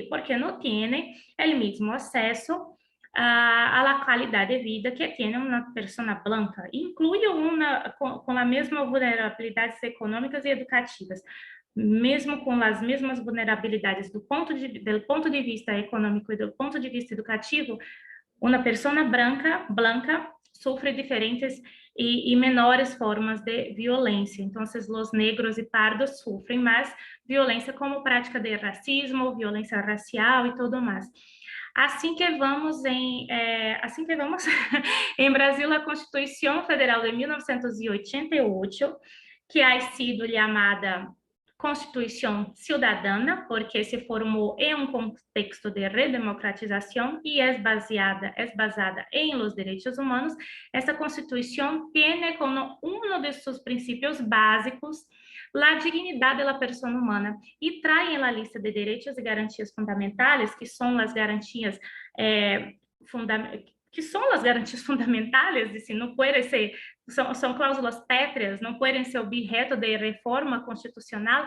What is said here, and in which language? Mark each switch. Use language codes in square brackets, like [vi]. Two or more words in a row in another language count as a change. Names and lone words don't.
[pt] Porque não tem o mesmo acesso a qualidade de vida que tem uma pessoa branca, inclui com a mesma vulnerabilidades econômicas e educativas, mesmo com as mesmas vulnerabilidades do ponto de vista econômico e do ponto de vista educativo. [es] Una persona blanca sufre diferentes y menores formas de violência. [pt] Então, os negros e pardos sofrem mais violência como prática de racismo, violência racial e tudo mais. Assim que vamos em Brasil, a Constituição Federal de 1988, que [es] ha sido [pt] chamada Constituição Cidadana, porque se formou em um contexto de redemocratização e é basada em los direitos humanos. Essa Constituição tem como um de seus princípios básicos a dignidade da pessoa humana e traz na lista de direitos e garantias fundamentais, que são as garantias fundamentais, e se não pode ser, são cláusulas pétreas, não podem ser objeto de reforma constitucional.